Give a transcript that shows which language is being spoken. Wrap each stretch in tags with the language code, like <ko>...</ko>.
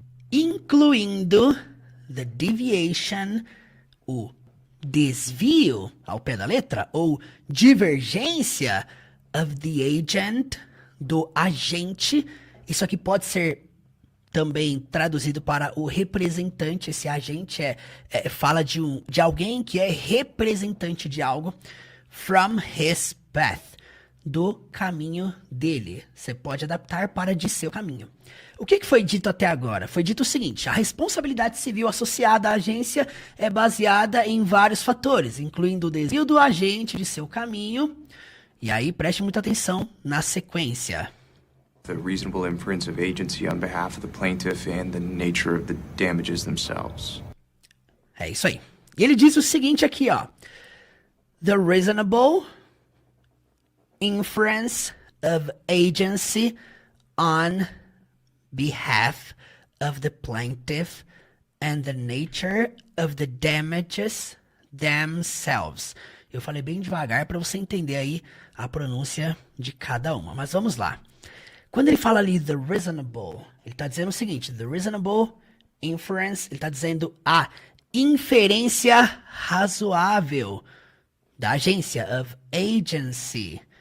<pt>Incluindo</pt> <en>the deviation,</en> <pt>o desvio ao pé da letra, ou divergência</pt> <en>of the agent,</en> <pt>do agente. Isso aqui pode ser também traduzido para o representante. Esse agente fala de alguém que é representante de algo.</pt> <en>From his path,</en> <pt>do caminho dele. Você pode adaptar para de seu caminho. O que foi dito até agora? Foi dito o seguinte: a responsabilidade civil associada à agência é baseada em vários fatores, incluindo o desvio do agente de seu caminho. E aí, preste muita atenção na sequência.</pt> <en>The reasonable inference of agency on behalf of the plaintiff and the nature of the damages themselves.</en> <pt>É isso aí. E ele diz o seguinte aqui, ó.</pt> <en>The reasonable inference of agency on behalf of the plaintiff and the nature of the damages themselves.</en> <pt>Eu falei bem devagar para você entender aí a pronúncia de cada uma, mas vamos lá. Quando ele fala ali</pt> <en>the reasonable,</en> <pt>ele está dizendo o seguinte:</pt> <en>the reasonable inference,</en> <pt>ele está dizendo a inferência razoável da agência,</pt> <en>of agency.</en>